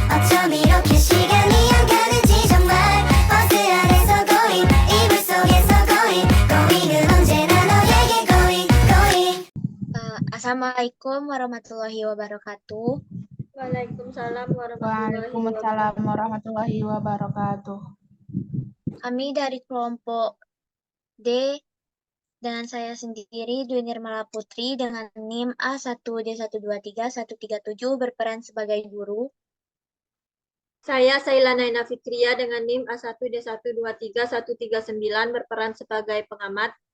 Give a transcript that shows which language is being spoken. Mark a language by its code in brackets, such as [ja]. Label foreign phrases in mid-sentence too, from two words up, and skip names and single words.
[ko] 어쩜 이렇게 시간이 안 가는지 정말 버스 안에서 고잉 이불 속에서 고잉 고잉은 언제나 너에게 [en] going going. [ar] السلام عليكم ورحمة الله وبركاته. وعليكم السلام وعليكم السلام ورحمة الله وبركاته. [id] Kami dari kelompok D dengan saya sendiri, Dwi Nirmala Putri, dengan NIM A1D123-137 berperan sebagai guru. Saya Sailana Ina Fikria dengan NIM A1D123-139 berperan sebagai pengamat.